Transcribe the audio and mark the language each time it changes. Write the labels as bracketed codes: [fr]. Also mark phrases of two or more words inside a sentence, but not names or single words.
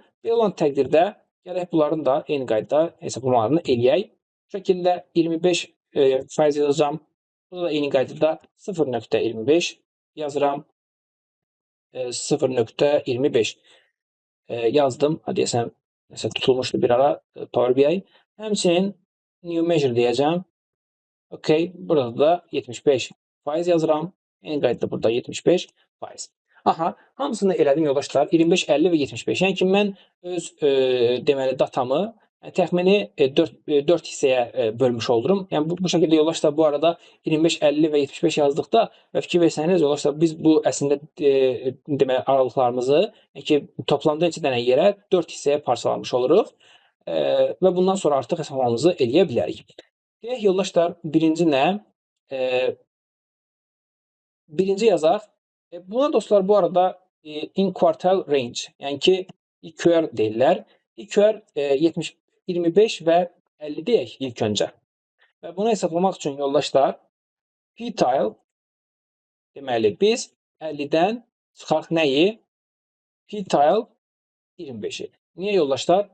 [az] Belə olan təqdirdə gərək bunların da eyni qaydada hesablamalarını eləyək. Bu şəkildə 25% yazacağım. Burada da eyni qaydada 0.25 yazıram. 0.25 yazdım. Deyəsəm məsələn tutulmuşdu bir ara Power BI. Həmçinin [en] new measure [az] deyəcəm. Okay, burada da 75% yazıram. Eyni qaydada burada 75%. Aha, hamısını elədim yoldaşlar. 25, 50 və 75. Yəni ki mən öz deməli datamı təxmini 4 hissəyə bölmüş olurum. Yəni bu şəkildə yoldaşlar bu arada 25, 50 və 75 yazdıqda və fikir versəniz yoldaşlar biz bu əslində deməli aralıqlarımızı ki toplamda 2 dənə yerə 4 hissəyə parçalamış oluruq və bundan sonra artıq hesablamamızı eləyə bilərik. Deyək yoldaşlar birinci nə? Birinci yazaq. Buna dostlar bu arada [en] in quartile range, [az] yəni ki IQR deyirlər. IQR 25 və 50 deyək ilk öncə. Və bunu hesablamaq üçün yoldaşlar p-tile deməli biz 50-dən çıxaq nəyi? P-tile 25-i. Niyə yoldaşlar?